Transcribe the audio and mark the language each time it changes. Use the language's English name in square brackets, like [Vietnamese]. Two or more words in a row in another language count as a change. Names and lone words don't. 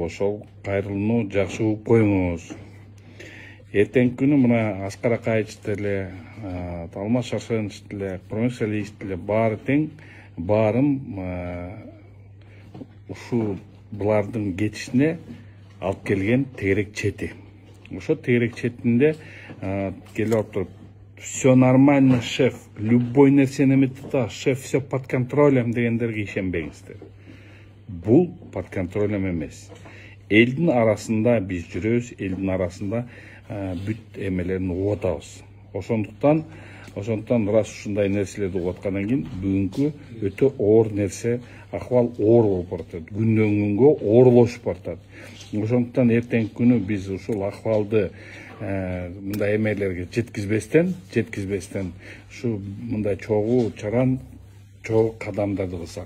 [Kyrgyz] Ошол кайрылууну жакшы угуп коюңуз. Эртеңки күнү мына Аскар Акаевич деле, Алмаз Шаршенович деле, Промис Алиевич деле баары тең, баарын ушу булардын кетишине алып келген тегерек чети. Ошо тегерек четинде келип туруп [Russian] все нормально, шеф, [Kyrgyz] любой нерсени эметип, [Russian] шеф, все под контролем [Kyrgyz] дегендерге ишенбеңиздер. Бул [Russian] под контролем [Kyrgyz] эмес. Элдин арасында биз жүрөбүз, элдин арасында бүт эмелерин угуп атабыз. Ошондуктан раз ушундай нерселерди угуп аткандан кийин бүгүнкү өтө оор нерсе, акыбал оор болуп баратат. Күндөн күнгө оорлошуп баратат. Ошондуктан эртеңки күнү биз ушул акыбалды мындай эмелерге жеткизбестен ушу мындай чогуу чаран чогуу кадамдарды кылсак.